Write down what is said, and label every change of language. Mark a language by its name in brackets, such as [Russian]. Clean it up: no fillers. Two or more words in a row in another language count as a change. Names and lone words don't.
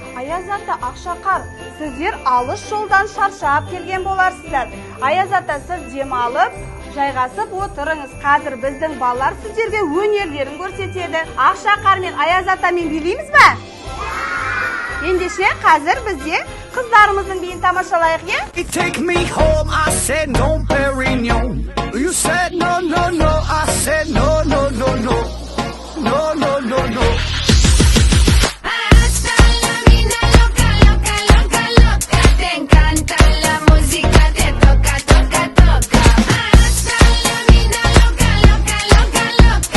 [Kazakh] Аяз ата, Ақшақар, сіздер алыс жолдан шаршап келген боларсыздар. Аяз ата, сіз демалып, жайғасып отырыңыз. Қазір біздің балалар сіздерге өнерлерін көрсетеді. Ақшақар мен Аяз атамен билейміз бе? Ендеше қазір бізде қыздарымыздың биін тамашалайық, [English] Take me home, I said no, Perignon. You said no, no, no, I said no, no, no, no. No, no, no, no. [Spanish] Hasta la vida loca, loca, loca, loca. Te encanta la música, te toca, toca, toca. Hasta la vida loca, loca, loca, loca.